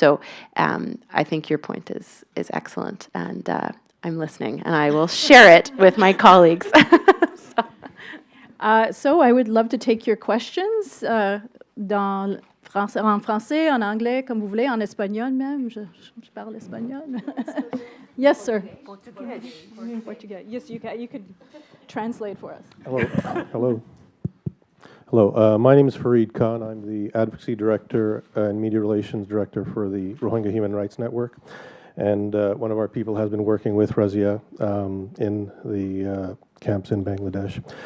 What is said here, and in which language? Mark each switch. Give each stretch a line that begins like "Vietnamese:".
English: So I think your point is excellent, and I'm listening, and I will share it with my colleagues. So I would love to take your questions dans
French: en français, en anglais, comme vous voulez, en espagnol même. Je parle espagnol.
English: Yes, sir. Portuguese. Yes, you could translate for us. Hello. My name is Fareed Khan. I'm the Advocacy Director and Media Relations Director for the Rohingya Human Rights Network. And one of our people has been working with Razia in the camps in Bangladesh.